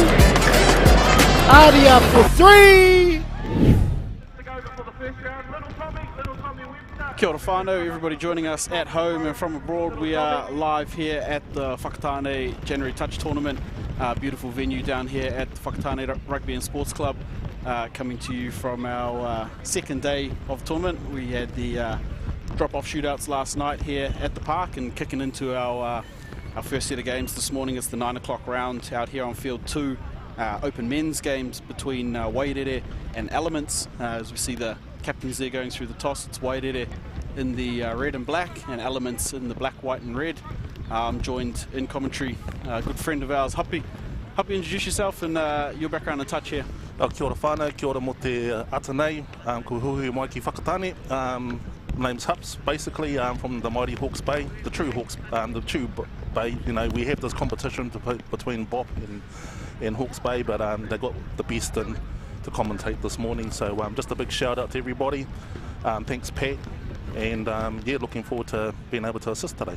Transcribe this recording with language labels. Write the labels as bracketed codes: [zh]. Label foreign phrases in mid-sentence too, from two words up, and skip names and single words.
[en] Artie up for three. [mi] Kia ora whānau, [en] everybody joining us at home and from abroad. We are live here at the Whakatāne January Touch Tournament. Beautiful venue down here at the Whakatāne Rugby and Sports Club. Coming to you from our second day of tournament. We had the drop-off shootouts last night here at the park and kicking into our first set of games this morning. It's the 9 o'clock round out here on field 2. Open men's games between Wairere and Elements. As we see the captains there going through the toss, it's Wairere in the red and black and Elements in the black, white and red. I'm joined in commentary, a good friend of ours, Happy. Happy, introduce yourself and your background and touch here. [mi] Kia ora whānau, kia ora mo te ata nei, ko huhui mai ki Whakatāne. [en] Name's Hups, basically from the mighty Hawke's Bay, the true Bay. You know, we have this competition between Bop and Hawke's Bay, but they got the best in to commentate this morning. So just a big shout out to everybody. Thanks, Pat, and yeah, looking forward to being able to assist today.